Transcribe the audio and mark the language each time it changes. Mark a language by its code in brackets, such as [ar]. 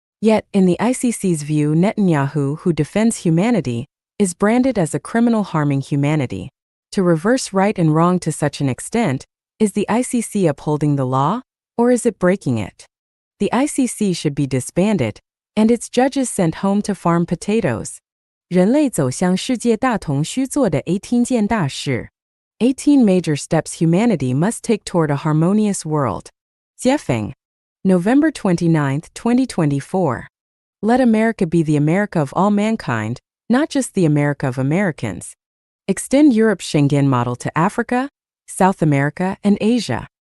[en] Yet, in the ICC's view, Netanyahu, who defends humanity, is branded as a criminal harming humanity. To reverse right and wrong to such an extent, is the ICC upholding the law, or is it breaking it? The ICC should be disbanded, and its judges sent home to farm potatoes. [zh] 人类走向世界大同需做的18件大事. [en] 18 major steps humanity must take toward a harmonious world. Xuefeng. November 29, 2024. Let America be the America of all mankind, not just the America of Americans. Extend Europe's Schengen model to Africa, South America, and Asia.